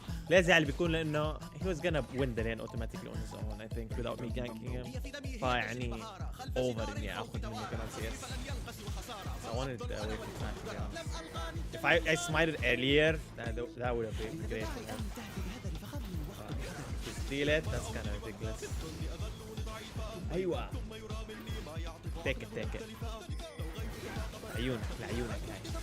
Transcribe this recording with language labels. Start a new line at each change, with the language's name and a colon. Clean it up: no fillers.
Arabic: لا زعل بيكون لانه
English: he was gonna win the lane automatically on his own I think without me ganking him.
Arabic: فيعني
English: over
Arabic: اني اخذ منه كمان CS.
English: I wanted to wait for time to be honest. If I smited earlier that would have been great. To steal it that's kind of ridiculous.
Arabic: ايوه
English: take it
Arabic: عيونك لعيونك هاي.